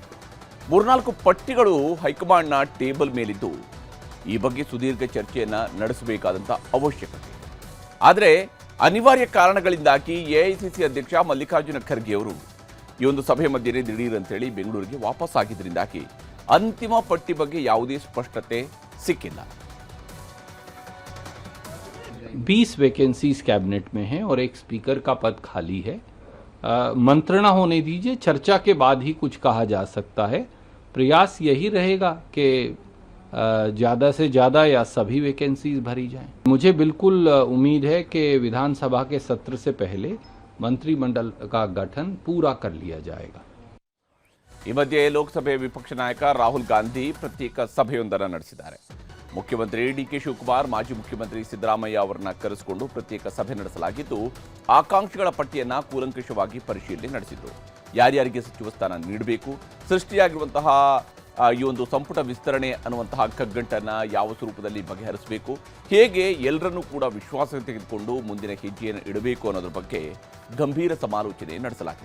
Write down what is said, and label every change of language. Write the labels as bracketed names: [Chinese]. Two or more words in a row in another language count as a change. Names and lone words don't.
[Kannada] 3-4 ಪಟ್ಟಿಗಳು ಹೈಕಮಾಂಡ್ನ ಟೇಬಲ್ ಮೇಲಿದ್ದು ಈ ಬಗ್ಗೆ ಸುದೀರ್ಘ ಚರ್ಚೆಯನ್ನು ನಡೆಸಬೇಕಾದಂಥ ಅವಶ್ಯಕತೆ ಇದೆ. ಆದರೆ ಅನಿವಾರ್ಯ ಕಾರಣಗಳಿಂದಾಗಿ ಎಐಸಿಸಿ ಅಧ್ಯಕ್ಷ ಮಲ್ಲಿಕಾರ್ಜುನ ಖರ್ಗೆ ಅವರು ಈ ಒಂದು ಸಭೆ ಮಧ್ಯೆ ದಿಢೀರ್ ಅಂತೇಳಿ ಬೆಂಗಳೂರಿಗೆ ವಾಪಸ್ ಆಗಿದ್ದರಿಂದಾಗಿ ಅಂತಿಮ ಪಟ್ಟಿ ಬಗ್ಗೆ ಯಾವುದೇ ಸ್ಪಷ್ಟತೆ ಸಿಕ್ಕಿಲ್ಲ. [Hindi] 20 [English] vacancies cabinet [Hindi] में हैं और एक स्पीकर का पद खाली है. मंत्रणा होने दीजिए, चर्चा के बाद ही कुछ कहा जा सकता है. प्रयास यही रहेगा कि ज़्यादा से ज़्यादा या सभी वैकेंसीज भरी जाएं. मुझे बिल्कुल उम्मीद है कि विधानसभा के सत्र से पहले मंत्रिमंडल का गठन पूरा कर लिया जाएगा. [Kannada] ಈ ಮಧ್ಯೆ ಲೋಕಸಭೆ ವಿಪಕ್ಷ ನಾಯಕ ರಾಹುಲ್ ಗಾಂಧಿ ಪ್ರತ್ಯೇಕ ಸಭೆಯೊಂದನ್ನು ನಡೆಸಿದ್ದಾರೆ. ಮುಖ್ಯಮಂತ್ರಿ ಡಿ.ಕೆ. ಶಿವಕುಮಾರ್, ಮಾಜಿ ಮುಖ್ಯಮಂತ್ರಿ ಸಿದ್ದರಾಮಯ್ಯ ಅವರನ್ನ ಕರೆಸಿಕೊಂಡು ಪ್ರತ್ಯೇಕ ಸಭೆ ನಡೆಸಲಾಗಿದ್ದು, ಆಕಾಂಕ್ಷಿಗಳ ಪಟ್ಟಿಯನ್ನು ಕೂಲಂಕಷವಾಗಿ ಪರಿಶೀಲನೆ ನಡೆಸಿದರು. ಯಾರ್ಯಾರಿಗೆ ಸಚಿವ ಸ್ಥಾನ ನೀಡಬೇಕು, ಸೃಷ್ಟಿಯಾಗಿರುವಂತಹ ಈ ಒಂದು ಸಂಪುಟ ವಿಸ್ತರಣೆ ಅನ್ನುವಂತಹ ಕಗ್ಗಂಟನ್ನು ಯಾವ ಸ್ವರೂಪದಲ್ಲಿ ಬಗೆಹರಿಸಬೇಕು, ಹೇಗೆ ಎಲ್ಲರನ್ನೂ ಕೂಡ ವಿಶ್ವಾಸ ತೆಗೆದುಕೊಂಡು ಮುಂದಿನ ಹೆಜ್ಜೆಯನ್ನು ಇಡಬೇಕು ಅನ್ನೋದ್ರ ಬಗ್ಗೆ ಗಂಭೀರ ಸಮಾಲೋಚನೆ ನಡೆಸಲಾಗಿದೆ.